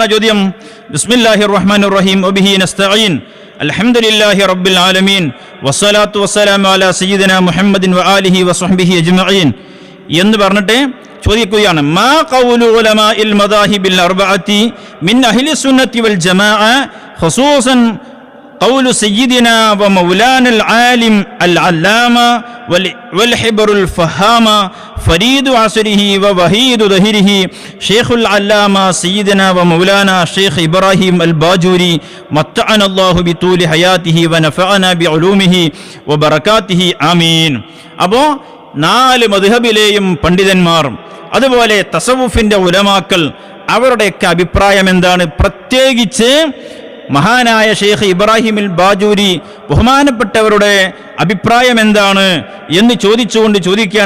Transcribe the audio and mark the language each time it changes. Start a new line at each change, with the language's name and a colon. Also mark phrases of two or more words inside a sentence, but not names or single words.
Malayalam: ആ ചോദ്യം
Arabic: بسم الله الرحمن الرحيم وبه نستعين الحمد لله رب العالمين والصلاة والسلام على سيدنا محمد وآله وصحبه أجمعين
Malayalam: എന്ന് പറഞ്ഞിട്ട് ചോദിക്കുകയാണ്.
Arabic: ما قول علماء المذاهب الأربعة من أهل السنة والجماعة خصوصا قول سيدنا ومولانا العالم العلامة والحبر الفهامة فريد عصره ووحيد ظهره شيخ العلامة سيدنا ومولانا الشيخ إبراهيم الباجوري متعنا الله بطول حياته ونفعنا بعلومه وبركاته آمين.
Malayalam: അപ്പോൾ 4 മദ്ഹബിലെയും പണ്ഡിതന്മാർ അതുപോലെ തസവുഫിന്റെ ഉലമാക്കൾ അവരുടെയൊക്കെ അഭിപ്രായം എന്താണ്? പ്രത്യേകിച്ച് മഹാനായ ഷെയ്ഖ് ഇബ്രാഹിം അൽ ബാജൂരി ബഹുമാനപ്പെട്ടവരുടെ അഭിപ്രായം എന്താണ് എന്ന് ചോദിക്കുകയാണ്.